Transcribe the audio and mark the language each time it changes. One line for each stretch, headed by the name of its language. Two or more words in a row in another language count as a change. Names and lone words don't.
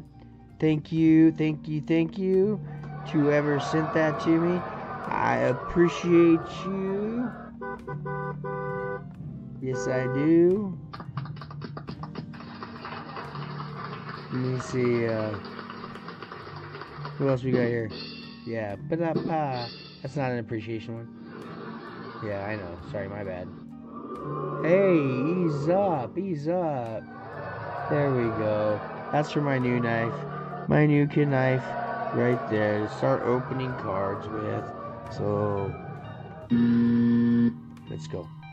English: Thank you to whoever sent that to me. I appreciate you. Yes, I do. Let me see, who else we got here? Yeah, ba-da-ba. That's not an appreciation one. Yeah, I know. Sorry, my bad. Hey, ease up. There we go. That's for my new knife. My new kid knife right there to start opening cards with. So, let's go.